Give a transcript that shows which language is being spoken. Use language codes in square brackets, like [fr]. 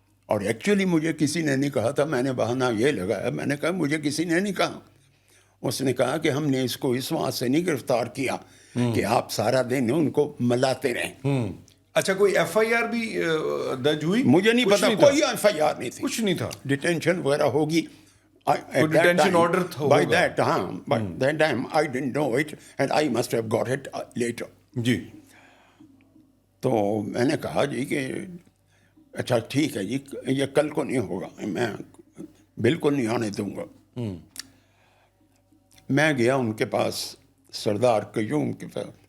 [ur] اور ایکچولی مجھے کسی نے نہیں کہا تھا, میں نے بہانہ یہ لگایا, میں نے کہا مجھے کسی نے نہیں کہا. اس نے کہا کہ ہم نے اس کو اس وہاں سے نہیں گرفتار کیا کہ آپ سارا دن ان کو ملاتے رہیں. اچھا, کوئی ایف آئی آر بھی درج ہوئی؟ مجھے نہیں پتا, کوئی ایف آئی آر نہیں تھی, کچھ نہیں تھا. ڈیٹینشن وغیرہ ہوگی. Detention order [en] By that time I didn't know it and I must have got it later. [ur] جی. تو میں نے کہا جی کہ اچھا ٹھیک ہے جی, یہ کل کو نہیں ہوگا, میں بالکل نہیں آنے دوں گا. میں گیا ان کے پاس, سردار قیوم کے پاس.